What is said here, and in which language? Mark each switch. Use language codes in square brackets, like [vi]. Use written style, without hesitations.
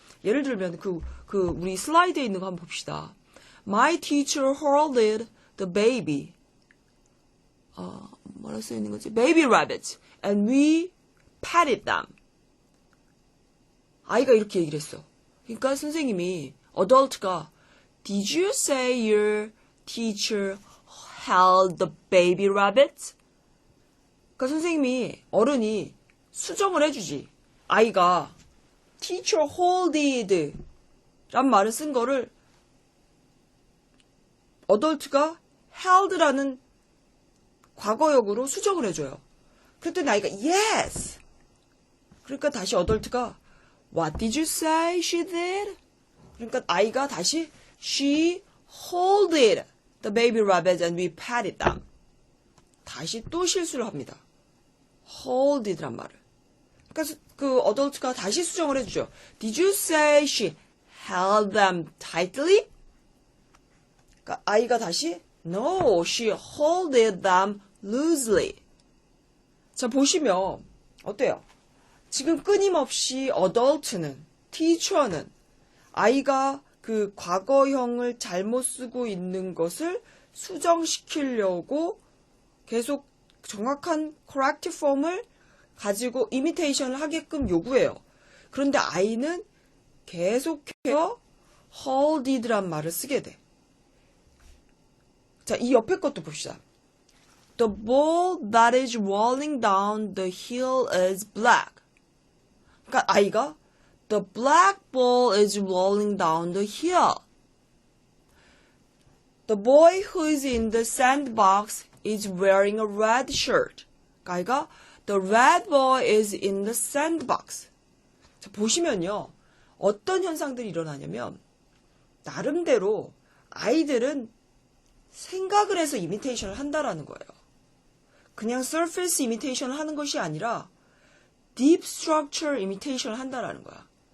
[ko] 예를 들면 우리 슬라이드에 있는 거 한번 봅시다. [en] My teacher holded the baby. [ko] 뭐라고 써 있는 거지? [en] Baby rabbits. And we patted them. [ko] 아이가 이렇게 얘기를 했어. 그러니까 선생님이, 어덜트가 [en] Did you say your teacher held the baby rabbits? [ko] 그러니까 선생님이, 어른이 수정을 해주지. 아이가 teacher holded 란 말을 쓴 거를 어덜트가 held라는 과거역으로 수정을 해줘요. 그랬더니 아이가 yes. 그러니까 다시 어덜트가 [en] What did you say she did? [ko] 그러니까 아이가 다시 [en] She holded the baby rabbits and we patted them. [ko] 다시 또 실수를 합니다. holded란 말을. 그러니까 그 어덜트가 다시 수정을 해주죠. [en] Did you say she held them tightly? [ko] 그러니까 아이가 다시 [en] No, she holded them loosely. [ko] 자, 보시면 어때요? 지금 끊임없이 어덜트는, 티처는 아이가 그 과거형을 잘못 쓰고 있는 것을 수정시키려고 계속 정확한 correct form을 가지고 imitation을 하게끔 요구해요. 그런데 아이는 계속해서 holded란 말을 쓰게 돼. 자, 이 옆에 것도 봅시다. [en] The ball that is rolling down the hill is black. [ko] 그러니까 아이가 [en] The black ball is rolling down the hill. The boy who is in the sandbox is wearing a red shirt. [ko] 그러니까 아이가 [en] The red boy is in the sandbox. [ko] 자, 보시면요. 어떤 현상들이 일어나냐면 나름대로 아이들은 생각을 해서 이미테이션을 한다라는 거예요. 그냥 surface imitation을 하는 것이 아니라 deep structure imitation을 한다라는 거야.